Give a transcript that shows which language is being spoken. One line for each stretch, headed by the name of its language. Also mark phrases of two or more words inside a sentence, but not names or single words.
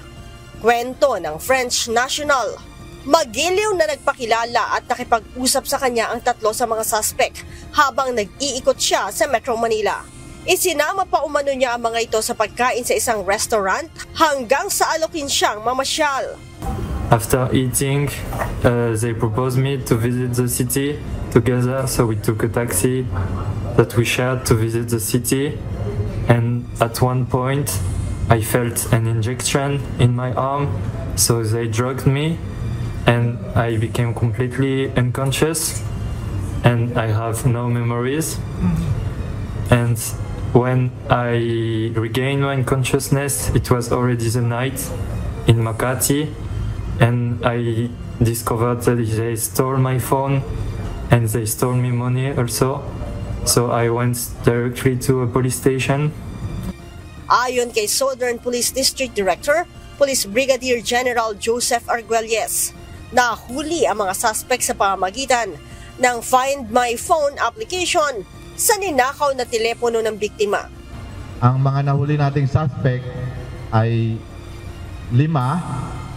Filipino: Kwento ng French national. Magiliw na nagpakilala at nakipag-usap sa kanya ang 3 sa mga suspect habang nag-iikot siya sa Metro Manila. Isinama pa umano niya ang mga ito sa pagkain sa isang restaurant hanggang sa alokin siyang mamasyal.
English: After eating, they proposed me to visit the city together, so we took a taxi that we shared to visit the city, and at one point I felt an injection in my arm, so they drugged me and I became completely unconscious and I have no memories. And when I regained my consciousness, it was already the night in Makati, and I discovered that they stole my phone and they stole me money also. So I went directly to a police station.
Filipino: Ayon kay Southern Police District Director, Police Brigadier General Joseph Arguelles, nahuli ang mga suspect sa pamamagitan ng Find My Phone application sa ninakaw na telepono ng biktima. Ang mga nahuli nating suspect ay 5.